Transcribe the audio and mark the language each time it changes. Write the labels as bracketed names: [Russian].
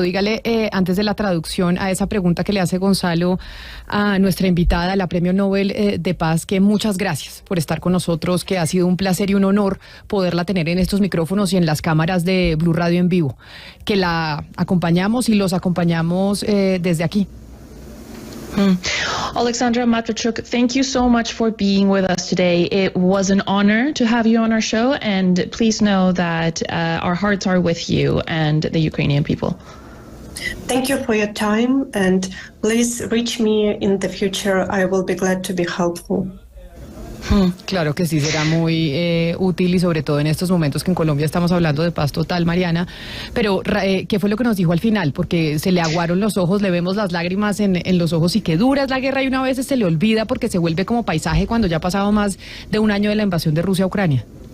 [Spanish] Dígale, antes de la traducción, a esa pregunta que le hace Gonzalo a nuestra invitada, la Premio Nobel de Paz, que muchas gracias por estar con nosotros, que ha sido un placer y un honor poderla tener en estos micrófonos y en las cámaras de Blue Radio en vivo, que la acompañamos y los acompañamos desde aquí. [English] Alexandra Matvichuk, thank you so much for being with us today. It was an honor to have you on our show, and please know that our hearts are with you and the Ukrainian people. Thank you for your time, and please reach me in the future. I will be glad to be helpful. [Spanish] Claro que sí, será muy útil, y sobre todo en estos momentos que en Colombia estamos hablando de paz total, Mariana. Pero, ¿qué fue lo que nos dijo al final? Porque se le aguaron los ojos, le vemos las lágrimas en los ojos, y qué dura es la guerra, y una vez se le olvida porque se vuelve como paisaje cuando ya ha pasado más de un año de la invasión de Rusia a Ucrania.